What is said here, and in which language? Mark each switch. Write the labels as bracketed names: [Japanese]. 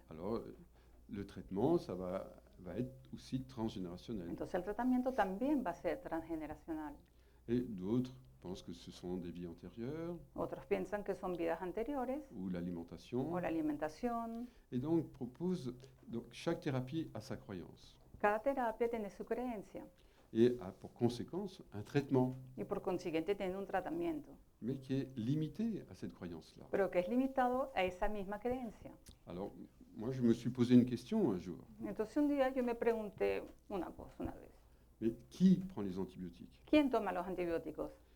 [French] Alors le traitement, ça va être aussi transgénérationnel. [Spanish] Entonces el tratamiento también va a ser transgeneracional. [French] Et d'autres pensent que ce sont des vies antérieures [Spanish] otros piensan que son vidas anteriores [French] ou l'alimentation. [Spanish] o la alimentación. [French] Et donc propose, donc chaque thérapie a sa croyance [Spanish] Cada terapia tiene su creencia [French] et a pour conséquence un traitement, [Spanish] y por consiguiente tiene un tratamiento, [French] mais qui est limité à cette croyance-là. [Spanish] pero que es limitado a esa misma creencia. [French] Alors moi je me suis posé une question un jour, [Spanish] Entonces un día yo me pregunté una cosa una vez. [French] mais qui prend les antibiotiques? [Spanish] ¿Quién toma los antibióticos?